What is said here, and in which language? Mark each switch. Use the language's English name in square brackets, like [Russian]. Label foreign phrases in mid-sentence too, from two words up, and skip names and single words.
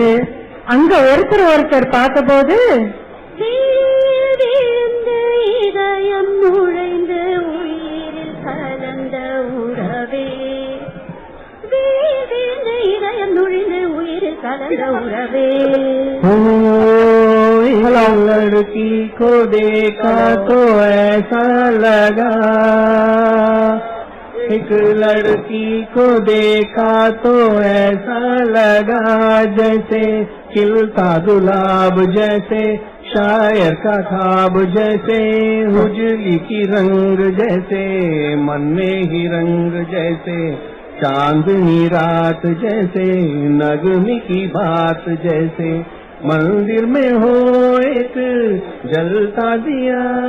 [Tamil] அங்க ஒருத்தர் பார்த்தபோது இதயம் நுழைந்து உயிரில் கலந்த உறவே, இதயம் நுழைந்து உயிரில் கலந்த உறவே. [Hindi] लड़की को देखा तो ऐसा लगा, एक लड़की को देखा तो ऐसा लगा, जैसे खिलता गुलाब, जैसे शायर का ख्वाब, जैसे उजली की रंग, जैसे मन में ही रंग, जैसे चांदनी रात, जैसे नगमे की बात, जैसे मंदिर में हो एक जलता दिया.